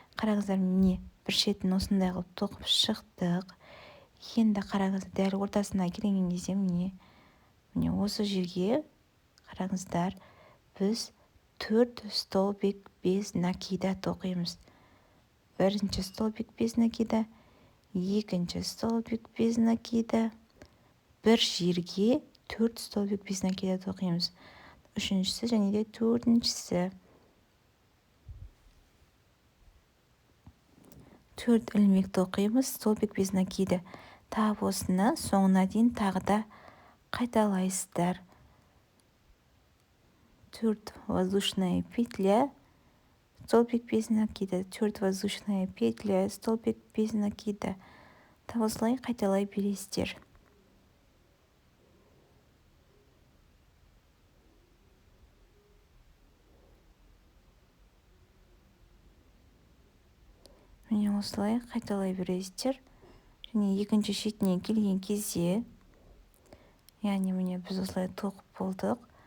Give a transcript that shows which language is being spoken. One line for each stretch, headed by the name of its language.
Kazakh: Қараңыздар, міне, бір шетін осындай қылып тоқып шықтық. Енді қараңыздар, дәл ортасына келген кезде міне осы жерге қараңыздар, біз
Russian: 4 столбик без накида
Kazakh: тоқимыз. Бірінші
Russian: столбик без накида,
Kazakh: екінші столбик без накида, бір жерге төрт
Russian: столбик без накида
Kazakh: тоқимыз. Үшіншісі және де төртіншісі. Төрт ілмек тоқимыз,
Russian: столбик без накида.
Kazakh: Тағы осыны соңына дейін тағы да қайталайсыздар.
Russian: 4 воздушная петля, столбик без накида, 4 воздушная петля, столбик без накида.
Kazakh: Тағы осылай қайталай бересіздер. Міне осылай қайталай бересіздер. Және екінші шетіне келген кезде, яғни міне біз осылай тоқып болдық.